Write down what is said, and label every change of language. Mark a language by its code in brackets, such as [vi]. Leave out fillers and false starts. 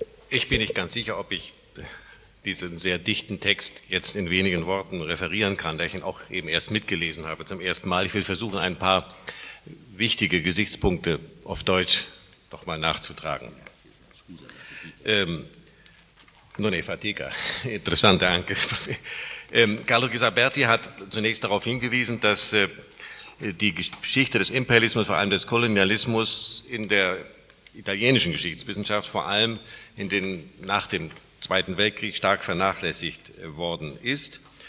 [de] Ich bin nicht ganz sicher, ob ich diesen sehr dichten Text jetzt in wenigen Worten referieren kann, da ich ihn auch eben erst mitgelesen habe zum ersten Mal. Ich will versuchen, ein paar wichtige Gesichtspunkte auf Deutsch noch mal nachzutragen. [it] Non è fatica, interessante anche. [de] Carlo Ghisaberti hat zunächst darauf hingewiesen, dass die Geschichte des Imperialismus, vor allem des Kolonialismus in der italienischen Geschichtswissenschaft vor allem nach dem Zweiten Weltkrieg stark vernachlässigt worden ist.